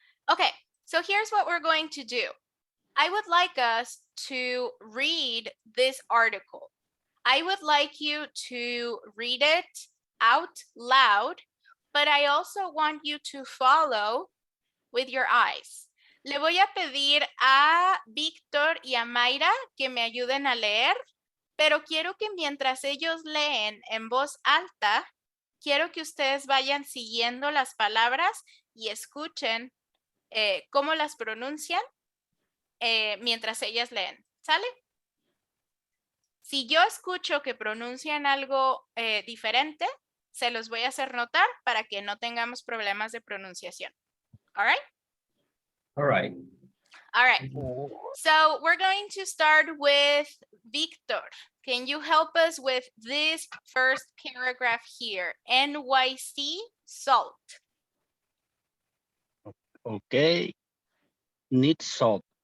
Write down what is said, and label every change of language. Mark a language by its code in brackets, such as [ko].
[en] Okay, so here's what we're going to do. I would like us to read this article. I would like you to read it out loud, but I also want you to follow with your eyes. [es] Le voy a pedir a Víctor y a Mayra que me ayuden a leer, pero quiero que mientras ellos leen en voz alta, quiero que ustedes vayan siguiendo las palabras y escuchen cómo las pronuncian mientras ellas leen. ¿Sale? Si yo escucho que pronuncian algo diferente, se los voy a hacer notar para que no tengamos problemas de pronunciación. [en] All right? All right. All right. So we're going to start with Victor. Can you help us with this first paragraph here? NYC salt. Okay. Need salt.